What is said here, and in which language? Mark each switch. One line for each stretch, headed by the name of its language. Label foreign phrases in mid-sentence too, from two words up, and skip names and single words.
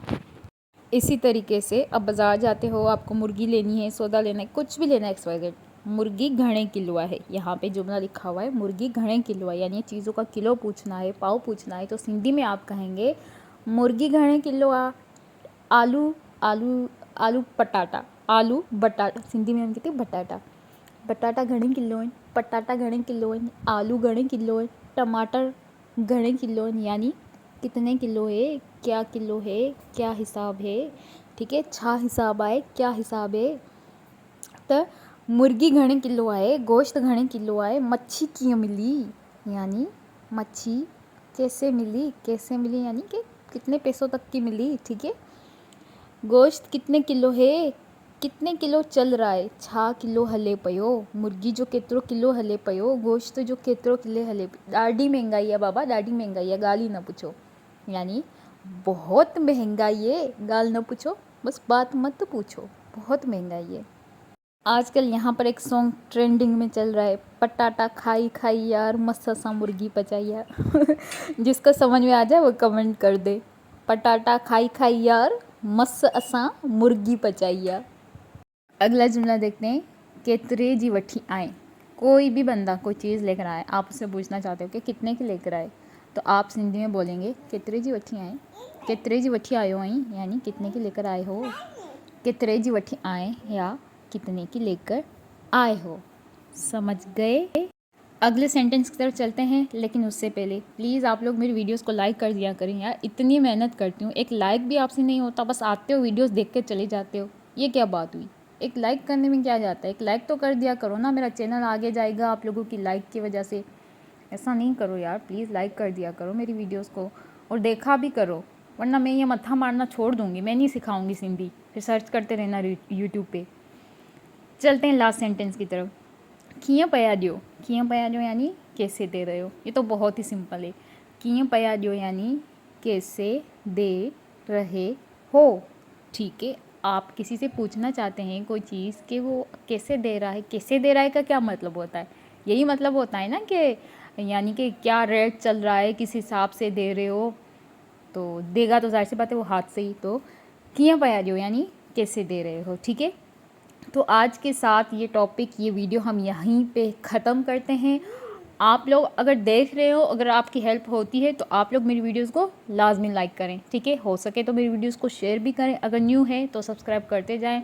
Hindi: इसी तरीके से अब बाज़ार जाते हो, आपको मुर्गी लेनी है, सौदा लेना है, कुछ भी लेना है, XYZ,
Sindhi: मुर्गी घणे किलो है,
Hindi: यहाँ पे जुमला लिखा हुआ है
Sindhi: मुर्गी घणे किलो है,
Hindi: यानी चीज़ों का किलो पूछना है, पाव पूछना है, तो सिंधी में आप कहेंगे
Sindhi: मुर्गी घणे किलो आ। आलू आलू आलू पटाटा, आलू बटाटा,
Hindi: सिंधी में हम कहते हैं
Sindhi: बटाटा, बटाटा घणे किलो आहिनि, पटाटा घणे किलो आहिनि, आलू घणे किलो आहिनि, टमाटर घणे किलो आहिनि,
Hindi: यानी कितने किलो है, क्या किलो है, क्या हिसाब है, ठीक है,
Sindhi: छा हिसाब आहे,
Hindi: क्या हिसाब है।
Sindhi: त मुर्गी घणे किलो आहे, गोश्त घणे किलो आहे, मच्छी कीअं मिली,
Hindi: यानी मच्छी कैसे मिली यानी कि कितने पैसों तक की मिली, ठीक है। गोश्त कितने किलो है, कितने किलो चल रहा है,
Sindhi: छा किलो हले पियो, मुर्गी जो केतिरो किलो हले पियो, गोश्त जो केतिरो किलो हले पियो। ॾाढी महांगाई आहे बाबा, ॾाढी महांगाई आहे, ॻाल्हि ई न पुछो,
Hindi: यानी बहुत महंगाई है, गाल न पूछो, बस बात मत पूछो, बहुत महंगाई है। आजकल यहाँ पर एक
English: song trending
Hindi: में चल रहा है,
Sindhi: पटाटा खाई खाई यार मस्त सा मुर्गी पचाई यार
Hindi: जिसको समझ में आ जाए वो कमेंट कर दे,
Sindhi: पटाटा खाई खाई यार मस्त असां मुर्गी पचाई यार।
Hindi: अगला जुमला देखते हैं,
Sindhi: केतरे जी वठी आए।
Hindi: कोई भी बंदा कोई चीज़ लेकर आए, आप उससे पूछना चाहते हो कि कितने की लेकर आए, तो आप सिंधी में बोलेंगे
Sindhi: केतरे जी वठी आए, केतरे जी वठी आयो आई,
Hindi: यानी कितने की लेकर आए हो,
Sindhi: केतरे जी वठी आए
Hindi: या कितने की लेकर आए हो, समझ गए। अगले सेंटेंस की तरफ चलते हैं, लेकिन उससे पहले प्लीज़ आप लोग मेरी वीडियोस को लाइक कर दिया करें यार, इतनी मेहनत करती हूँ, एक लाइक भी आपसे नहीं होता, बस आते हो वीडियोस देख के चले जाते हो, ये क्या बात हुई। एक लाइक करने में क्या जाता है, एक लाइक तो कर दिया करो ना, मेरा चैनल आगे जाएगा आप लोगों की लाइक की वजह से। ऐसा नहीं करो यार, प्लीज़ लाइक कर दिया करो मेरी वीडियोस को, और देखा भी करो, वरना मैं ये मत्था मारना छोड़ दूँगी, मैं नहीं सिखाऊंगी सिंधी, फिर सर्च करते रहना यूट्यूब पे। चलते हैं
English: last sentence
Hindi: की तरफ,
Sindhi: कीअं पिया ॾियो, कीअं पिया ॾियो
Hindi: यानी कैसे दे रहे हो, ये तो बहुत ही सिंपल है।
Sindhi: कीअं पिया ॾियो
Hindi: यानी कैसे दे रहे हो, ठीक है। आप किसी से पूछना चाहते हैं कोई चीज़ कि वो कैसे दे रहा है, कैसे दे रहा है का क्या मतलब होता है, यही मतलब होता है ना कि यानी कि क्या रेट चल रहा है, किस हिसाब से दे रहे हो, तो देगा तो जाहिर सी बात है वो हाथ से ही, तो
Sindhi: कीअं पिया ॾियो
Hindi: यानी कैसे दे रहे हो, ठीक है। तो आज के साथ ये टॉपिक, ये वीडियो हम यहीं पे ख़त्म करते हैं। आप लोग अगर देख रहे हो, अगर आपकी हेल्प होती है तो आप लोग मेरी वीडियोस को लाजमी लाइक करें, ठीक है। हो सके तो मेरी वीडियोस को शेयर भी करें, अगर न्यू है तो सब्सक्राइब करते जाएं।